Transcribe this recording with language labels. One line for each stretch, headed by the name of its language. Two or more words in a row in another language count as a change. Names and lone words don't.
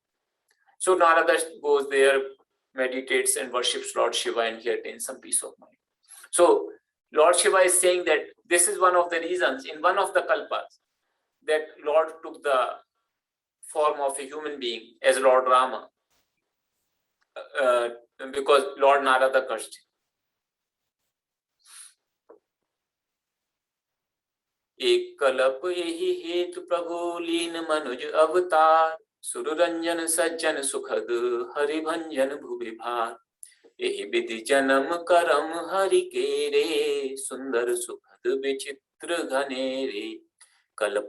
English: So Narada goes there, meditates and worships Lord Shiva, and he attains some peace of mind. So Lord Shiva is saying that this is one of the reasons in one of the kalpas that Lord took the form of a human being as Lord Rama, because Lord Narada cursed him.
Awadhi: एक कलप यही हेतु प्रभु लीन मनुज अवतार सुररंजन सज्जन सुखद हरिभंजन भुवि भार यही विधि जन्म करम हरि के रे सुंदर सुखद विचित्र घनेरे कलप